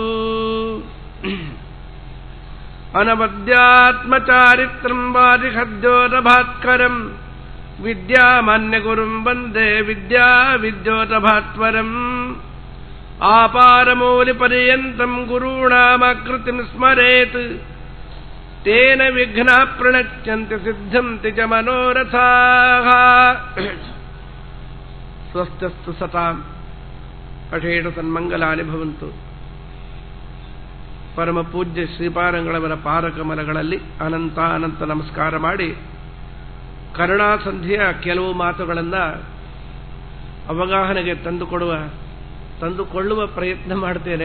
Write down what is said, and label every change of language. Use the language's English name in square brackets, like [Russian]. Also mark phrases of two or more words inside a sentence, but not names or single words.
[Sanskrit] ಅನವದ್ಯಾತ್ಮಚಾರಿತ್ರಂ ವಾದಿಹದ್ಯೋತಭಾತ್ಕರಂ ವಿದ್ಯಾಮಾನ್ಯಗುರುಂ ವಂದೇ ವಿದ್ಯೋತಭಾತ್ವರಂ ಆಪಾರಮೂಲಿಪರ್ಯಂತಂ ಗುರುಣಾಮಾಕೃತಿಂ ಸ್ಮರೇತ್ ತೇನ ವಿಘ್ನಾಃ ಪ್ರಣಶ್ಯಂತಿ ಸಿದ್ಧಂತಿ ಚ ಮನೋರಥಾಃ ಸ್ವಸ್ಥಸ್ತು ಸತಾಂ ಅಠೇಷು ಸನ್ಮಂಗಲಾನಿ ಭವಂತು. [Kannada] ಪರಮ ಪೂಜ್ಯ ಶ್ರೀಪಾದಂಗಳವರ ಪಾದಕಮಲಗಳಲ್ಲಿ ಅನಂತ ನಮಸ್ಕಾರ ಮಾಡಿ ಕರುಣಾಸಂಧಿಯ ಕೆಲವು ಮಾತುಗಳನ್ನು ಅವಗಾಹನೆಗೆ ತಂದುಕೊಳ್ಳುವ ಪ್ರಯತ್ನ ಮಾಡ್ತೇನೆ.